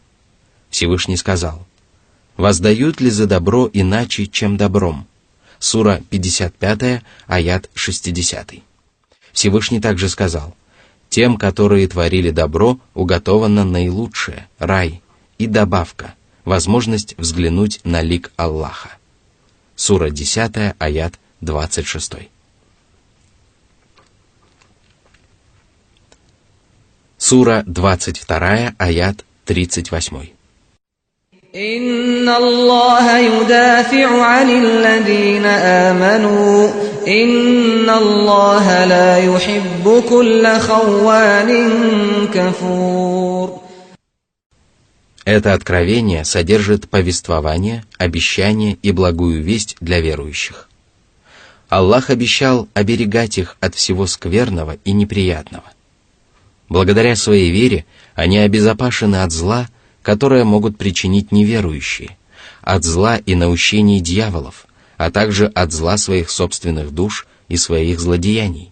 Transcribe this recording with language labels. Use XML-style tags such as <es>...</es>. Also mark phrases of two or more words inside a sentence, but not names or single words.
<ru>Всевышний сказал: «Воздают ли за добро иначе, чем добром?» Сура 55, аят 60. Всевышний также сказал: «Тем, которые творили добро, уготовано наилучшее, рай и добавка, возможность взглянуть на лик Аллаха». Сура 10, аят 26. Сура 22, аят 38.</ru> <ar>إن الله يدافع عن الذين آمنوا إن الله لا يحب كل خوان كفور.</ar> <ru>Это откровение содержит повествование, обещание и благую весть для верующих. Аллах обещал оберегать их от всего скверного и неприятного. Благодаря своей вере они обезопасены от зла, которое могут причинить неверующие, от зла и наущений дьяволов, а также от зла своих собственных душ и своих злодеяний.</ru>